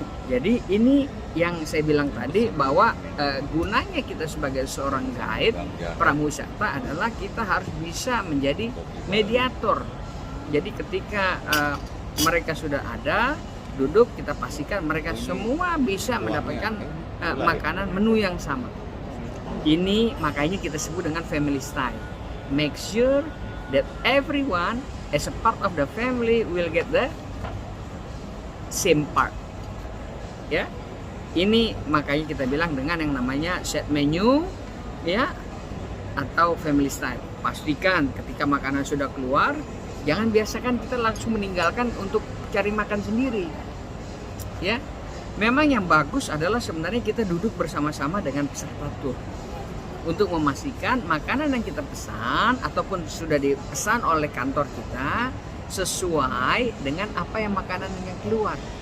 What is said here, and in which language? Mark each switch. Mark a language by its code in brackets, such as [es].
[id] Jadi ini yang saya bilang tadi bahwa gunanya kita sebagai seorang guide prawisata adalah kita harus bisa menjadi mediator. Jadi ketika mereka sudah ada duduk, kita pastikan mereka semua bisa mendapatkan makanan menu yang sama. Ini makanya kita sebut dengan family style. [en] Make sure that everyone as a part of the family will get the same part. [id] Ya, ini makanya kita bilang dengan yang namanya set menu, ya, atau family style. Pastikan ketika makanan sudah keluar, jangan biasakan kita langsung meninggalkan untuk cari makan sendiri. Ya, memang yang bagus adalah sebenarnya kita duduk bersama-sama dengan peserta tur untuk memastikan makanan yang kita pesan ataupun sudah dipesan oleh kantor kita sesuai dengan apa yang makanan yang keluar.